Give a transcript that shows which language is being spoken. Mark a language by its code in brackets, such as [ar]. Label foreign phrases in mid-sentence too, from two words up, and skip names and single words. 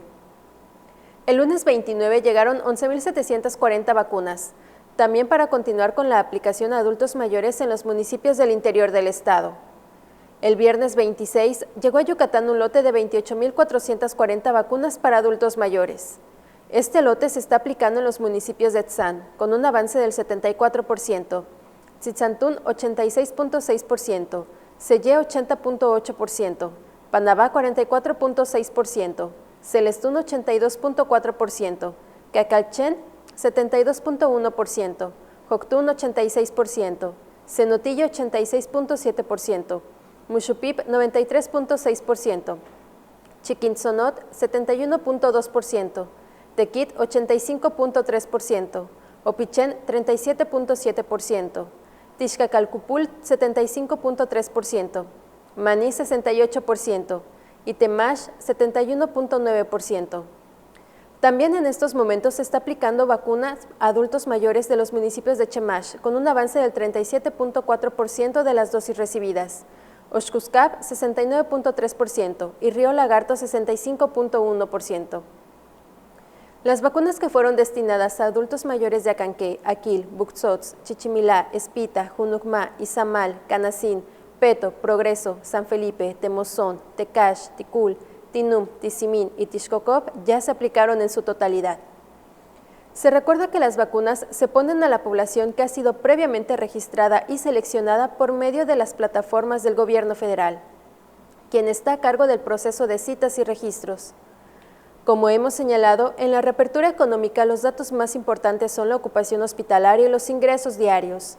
[es] El lunes 29 llegaron 11.740 vacunas, también para continuar con la aplicación a adultos mayores en los municipios del interior del estado. El viernes 26 llegó a Yucatán un lote de 28.440 vacunas para adultos mayores. Este lote se está aplicando en los municipios de Etzán, con un avance del 74%, Tzitzantún 86.6%, Sellé 80.8%, Panabá 44.6%, Celestún 82.4%, Cacalchen 72.1%, Joctún 86%, Cenotillo 86.7%, Muxupip 93.6%, Chiquintzonot 71.2%, Tequit 85.3%, Opichén 37.7%, Tixcacalcupul 75.3%, Maní 68% y Temash 71.9%. También en estos momentos se está aplicando vacunas a adultos mayores de los municipios de Chemash, con un avance del 37.4% de las dosis recibidas, Oxcuscap 69.3% y Río Lagarto 65.1%. Las vacunas que fueron destinadas a adultos mayores de Acanqué, Aquil, Buxots, Chichimilá, Espita, Junucmá, Izamal, Canacín, Peto, Progreso, San Felipe, Temozón, Tecash, Ticul, Tinum, Tizimín y Tixcocop ya se aplicaron en su totalidad. Se recuerda que las vacunas se ponen a la población que ha sido previamente registrada y seleccionada por medio de las plataformas del gobierno federal, quien está a cargo del proceso de citas y registros. Como hemos señalado, en la reapertura económica los datos más importantes son la ocupación hospitalaria y los ingresos diarios.